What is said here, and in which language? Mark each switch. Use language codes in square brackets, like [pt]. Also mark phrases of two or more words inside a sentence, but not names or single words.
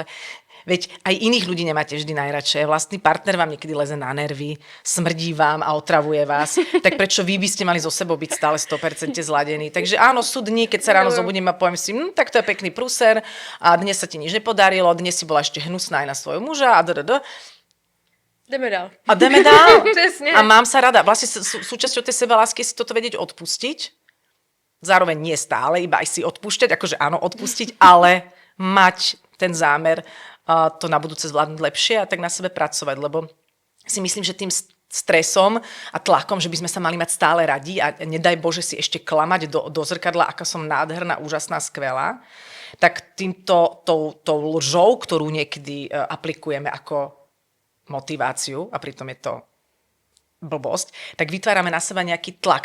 [sk] Veď aj iných ľudí nemáte vždy najradšej. Vlastný partner vám niekedy leze na nervy, smrdí vám a otravuje vás. Tak prečo vy by ste mali so sebou byť stále 100% zladení? Takže áno, sú dni, keď sa ráno zobudím a poviem si, tak to je pekný prúser a dnes sa ti nič nepodarilo, dnes si bola ešte hnusná aj na svojho muža a [cs] Jdeme dál. A jdeme dál. Přesně. [sk] A mám sa rada. Vlastne súčasťou tej sebalásky si toto vedieť odpustiť. Zároveň nie stále, iba aj si odpúšťať, akože áno, odpustiť, ale mať ten zámer to na budúce zvládnuť lepšie a tak na sebe pracovať, lebo si myslím, že tým stresom a tlakom, že by sme sa mali mať stále radi a nedaj Bože si ešte klamať do zrkadla, aká som nádherná, úžasná, skvelá, tak tou lžou, ktorú niekedy aplikujeme ako motiváciu, a pritom je to blbosť, tak vytvárame na seba nejaký tlak.